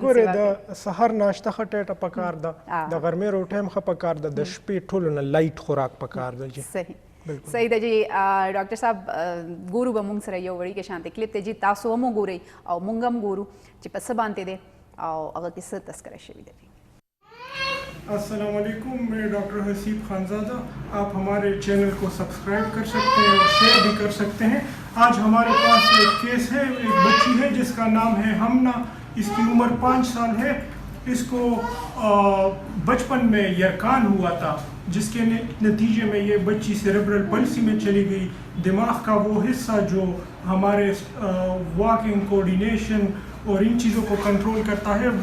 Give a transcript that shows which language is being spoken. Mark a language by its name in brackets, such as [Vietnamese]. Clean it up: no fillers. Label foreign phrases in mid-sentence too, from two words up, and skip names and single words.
[Pashto] ګورې د سهار ناشته ښه ټیټه پکار ده د غرمې روټۍ هم ښه پکار ده د شپې ټولو نه لایټ خوراک پکار ده جی صحیح ده جی ډاکټر صاحب ګورو به مونږ سره یو وړي کې شانتې کلیپ دی جی تاسو هم وګورئ او مونږ هم ګورو چې په څه باندې دی او هغه کې څه تذکره شوې ده [Urdu] السلام علیکم میں ڈاکٹر حسیب خانزادہ آپ ہمارے چینل کو سبسکرائب کر سکتے ہیں اور شیئر بھی کر سکتے ہیں آج ہمارے پاس ایک کیس ہے ایک بچی ہے جس کا نام ہے ہمنا اس کی عمر 5 سال ہے اس کو بچپن میں یرکان ہوا تھا جس کے نتیجے میں یہ بچی سیریبرل پلسی میں چلی گئی دماغ کا وہ حصہ جو ہمارے واکنگ کوآرڈینیشن اور ان چیزوں کو کنٹرول کرتا ہے